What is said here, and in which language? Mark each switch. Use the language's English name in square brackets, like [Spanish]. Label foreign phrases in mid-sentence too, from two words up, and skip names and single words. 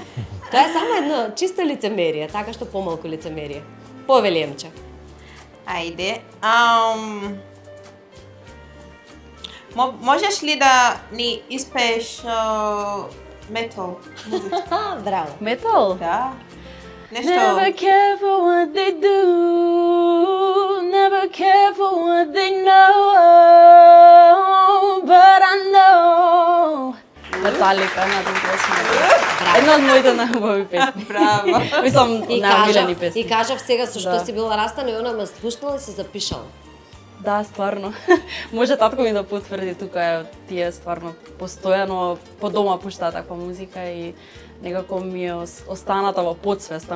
[Macedonian] Тоа е само едно чисто лицемерие, така што помалку лицемерие. Повели Емче. Ајде. Можеш ли да ни испееш метал? Браво. Метал? Да. Нешто. [English] Never care for what they do, never care for what they know, but I know. [Macedonian] Металика, една песна. Една од моите најубави песни. Браво. Мислам, И најомилени кажав, песни. и кажав сега со што Да. си била растана и она ме слушнала и се запишала. Да, стварно. Може татко ми да потврди, тука е тие стварно постојано по дома пуштаат таква музика и некако ми е останата во подсвеста.